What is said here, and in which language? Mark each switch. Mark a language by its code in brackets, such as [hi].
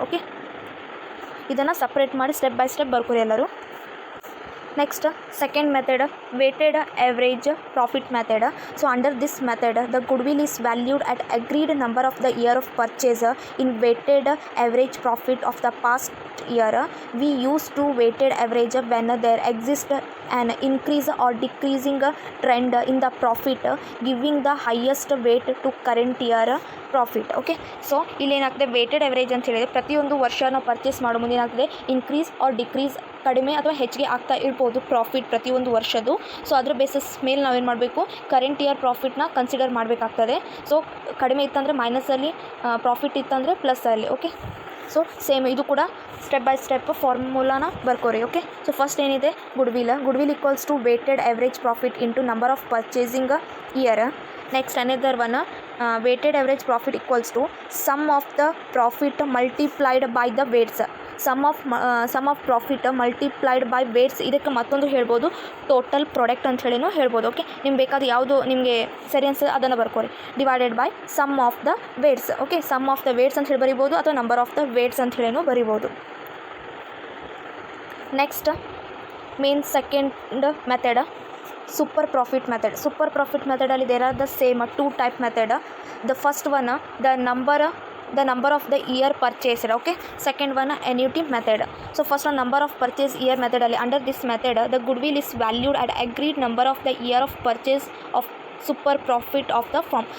[kn] Okay, ಇದನ್ನು separate ಮಾಡಿ [en] step by step [kn] ಬರ್ಕೊರಿ ಎಲ್ಲರೂ. [en] Next second method weighted average profit method. So under this method the goodwill is valued at agreed number of the year of purchase in weighted average profit of the past year. We use to weighted average when there exists an increase or decreasing trend in the profit, giving the highest weight to current year profit. [kn] Okay, so ಇಲ್ಲಿ ಏನಾಗ್ತದೆ, weighted average ಅಂತ ಹೇಳಿದರೆ ಪ್ರತಿಯೊಂದು ವರ್ಷ ನಾವು purchase ಮಾಡೋ ಮುಂದೆ ಏನಾಗ್ತದೆ, [en] increase or decrease, [kn] ಕಡಿಮೆ ಅಥವಾ ಹೆಚ್ಚಿಗೆ ಆಗ್ತಾ ಇರ್ಬೋದು ಪ್ರಾಫಿಟ್ ಪ್ರತಿಯೊಂದು ವರ್ಷದ್ದು. ಸೊ ಅದ್ರ ಬೇಸಿಸ್ ಮೇಲೆ ನಾವೇನು ಮಾಡಬೇಕು, ಕರೆಂಟ್ ಇಯರ್ ಪ್ರಾಫಿಟ್ನ ಕನ್ಸಿಡರ್ ಮಾಡಬೇಕಾಗ್ತದೆ. ಸೊ ಕಡಿಮೆ ಇತ್ತಂದರೆ ಮೈನಸಲ್ಲಿ, ಪ್ರಾಫಿಟ್ ಇತ್ತಂದರೆ ಪ್ಲಸ್ಸಲ್ಲಿ. ಓಕೆ, ಸೊ ಸೇಮ್ ಇದು ಕೂಡ [en] step by step [kn] ಫಾರ್ಮುಲಾನ ಬರ್ಕೋರಿ. [en] Okay, so first ಏನಿದೆ, goodwill equals to weighted average profit into number of purchasing year. Next another one weighted average profit equals to sum of the profit multiplied by the weights. Sum of profit multiplied by weights. [kn] ಇದಕ್ಕೆ ಮತ್ತೊಂದು ಹೇಳ್ಬೋದು total product ಅಂತ ಹೇಳಿನೂ ಹೇಳ್ಬೋದು. Okay, ನಿಮ್ಗೆ ಬೇಕಾದ ಯಾವುದು ನಿಮಗೆ ಸರಿ ಅನ್ಸೋದು ಅದನ್ನು ಬರ್ಕೋರಿ. [en] Divided by sum of the weights. [kn] Okay, [en] sum of the weights [kn] ಅಂತ ಹೇಳಿ ಬರಿಬೋದು ಅಥವಾ [en] number of the weights [kn] ಅಂತ ಹೇಳಿನೂ ಬರಿಬೋದು. [en] Next main second method super profit method. Super profit method ಅಲ್ಲಿ there are the same two type method. The first one the number of the year purchased. Okay, second one annuity method. So first one number of purchase year method ಅಲ್ಲಿ under this method the goodwill is valued at agreed number of the year of purchase of super profit of the firm.